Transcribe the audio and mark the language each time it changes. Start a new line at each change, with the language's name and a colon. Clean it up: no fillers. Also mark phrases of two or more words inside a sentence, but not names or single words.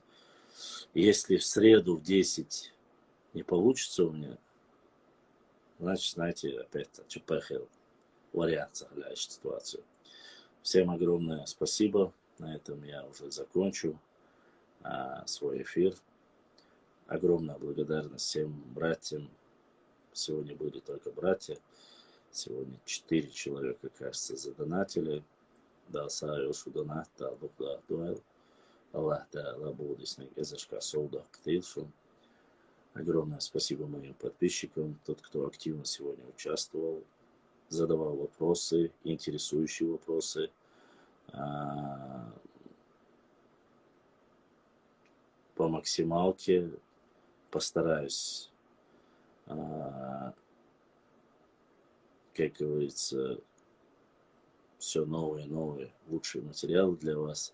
Russian: Если в среду в 10 не получится у меня, значит, знаете, опять ЧП вариант сохраняющий ситуацию. Всем огромное спасибо. На этом я уже закончу свой эфир. Огромная благодарность всем братьям. Сегодня были только братья. Сегодня 4 человека, кажется, задонатили. Да, Саюшу донат, да, Букла Дуэл. Аллах, да, Лабудисник, Эзашка, Солда, Ктилшу. Огромное спасибо моим подписчикам, тот, кто активно сегодня участвовал, задавал вопросы, интересующие вопросы. По максималке постараюсь, как говорится, все новые, лучшие материалы для вас.